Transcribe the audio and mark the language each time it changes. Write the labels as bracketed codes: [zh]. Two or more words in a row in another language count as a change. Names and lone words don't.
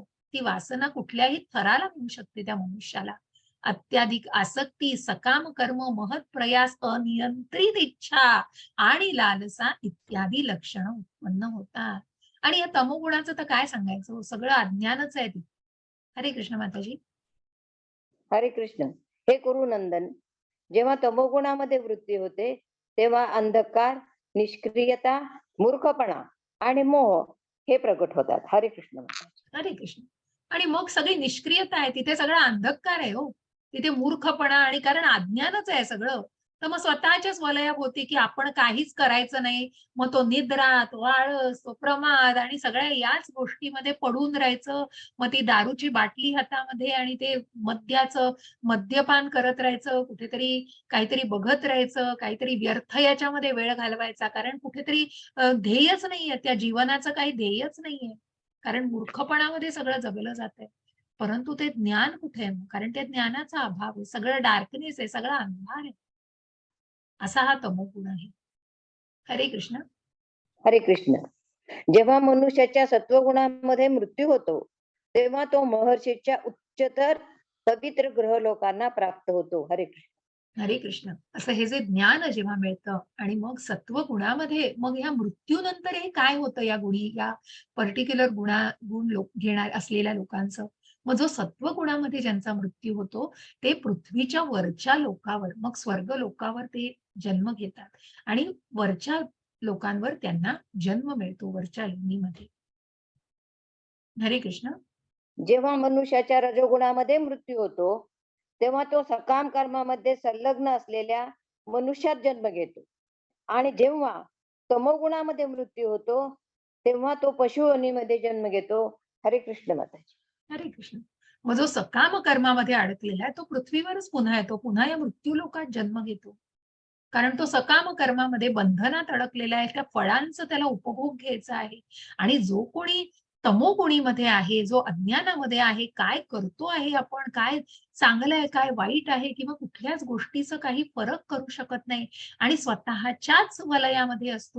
[mr] ती वासना कुठल्याही थराला नेऊ शकते त्या मनुष्याला. अत्याधिक आसक्ती, सकाम कर्म, महत् प्रयास, अनियंत्रित इच्छा आणि लालसा इत्यादी लक्षणं उत्पन्न होतात. आणि या तमोगुणाचं तर काय सांगायचं हो, सगळं अज्ञानच आहे ते. हरे कृष्ण माताजी. हरे कृष्ण. हे कुरुनंदन, जेव्हा तमोगुणामध्ये वृत्ती होते, तेव्हा अंधकार, निष्क्रियता, मूर्खपणा आणि मोह हे प्रकट होतात. हरे कृष्ण. हरे कृष्ण. आणि मग सगळी निष्क्रियता आहे, तिथे सगळा अंधकार आहे हो. तिथे मूर्खपणा आणि कारण अज्ञानच आहे सगळं. तर मग स्वतःच्याच वलयाभोवती की आपण काहीच करायचं नाही. मग तो निद्रा, तो आळस, तो प्रमाद आणि सगळ्या याच गोष्टीमध्ये पडून राहायचं. मग ती दारूची बाटली हातामध्ये आणि ते मद्यपान करत राहायचं, कुठेतरी काहीतरी बघत राहायचं, काहीतरी व्यर्थ याच्यामध्ये वेळ घालवायचा. कारण कुठेतरी ध्येयच नाहीये, त्या जीवनाचं काही ध्येयच नाहीये. कारण मूर्खपणामध्ये सगळं जगलं जातंय. परंतु ते ज्ञान कुठे आहे? कारण त्या ज्ञानाचा अभाव आहे. सगळं डार्कनेस आहे, सगळा अंधार आहे. असा हा तमोगुण आहे. हरे कृष्ण. हरे कृष्ण. जेव्हा मनुष्याच्या सत्वगुणामध्ये मृत्यू होतो, तेव्हा तो महर्षीच्या उच्चतर पवित्र ग्रहलोकांना प्राप्त होतो. हरे कृष्ण. हरे कृष्ण. असं हे जे ज्ञान जेव्हा मिळतं आणि मग सत्वगुणामध्ये मग ह्या मृत्यूनंतर हे काय होतं या पर्टिक्युलर गुण घेणार असलेल्या लोकांचं. मग जो सत्वगुणामध्ये ज्यांचा मृत्यू होतो, ते पृथ्वीच्या वरच्या लोकावर, मग स्वर्ग लोकावर ते जन्म घेतात आणि वरच्या लोकांवर त्यांना जन्म मिळतो वरच्या योनीमध्ये. हरे कृष्ण. जेव्हा मनुष्याच्या रजोगुणामध्ये मृत्यू होतो तेव्हा तो सकाम कर्मामध्ये संलग्न असलेल्या मनुष्यात जन्म घेतो आणि जेव्हा तमोगुणामध्ये मृत्यू होतो तेव्हा तो पशुयोनीमध्ये जन्म घेतो. हरे कृष्ण माताजी. हरे कृष्ण. मग जो सकाम कर्मामध्ये अडकलेला आहे तो पृथ्वीवरच पुन्हा येतो, पुन्हा या मृत्यू लोकात जन्म घेतो. कारण तो सकाम कर्मामध्ये बंधनात अडकलेला आहे, त्या फळांचं त्याला उपभोग घ्यायचा आहे. आणि जो कोणी तमोगुणीमध्ये आहे, जो अज्ञानामध्ये आहे, काय करतो आहे आपण, काय चांगलं आहे, काय वाईट आहे किंवा कुठल्याच गोष्टीचं काही फरक करू शकत नाही आणि स्वतःच्याच वलयामध्ये असतो.